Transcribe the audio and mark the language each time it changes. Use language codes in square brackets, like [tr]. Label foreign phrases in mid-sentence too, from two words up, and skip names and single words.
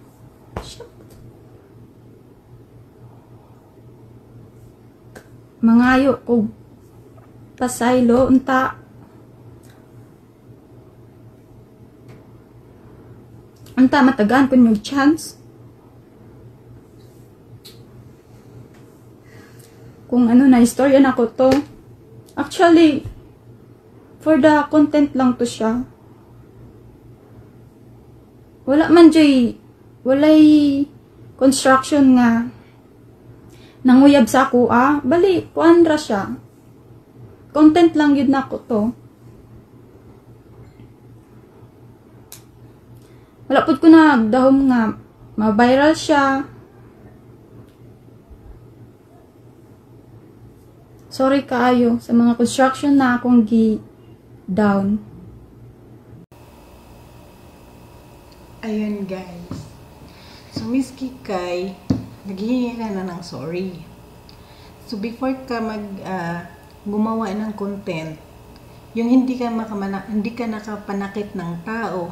[ceb] mangayo ko pasaylo unta matagaan ko yung chance kung ano na istorya na ko to. [en] Actually for the content [ceb] lang to siya. Walay construction nga nanguyab sa ako bali, puandra siya. Content lang yun na ko to. Wala po ko na dahom nga ma-viral siya. Sorry kaayo sa mga construction na akong down. [tl] Ayun guys. So Miss Kikay, naghihingi ka na ng sorry. So before ka gumawa ng content, yung hindi ka nakapanakit ng tao.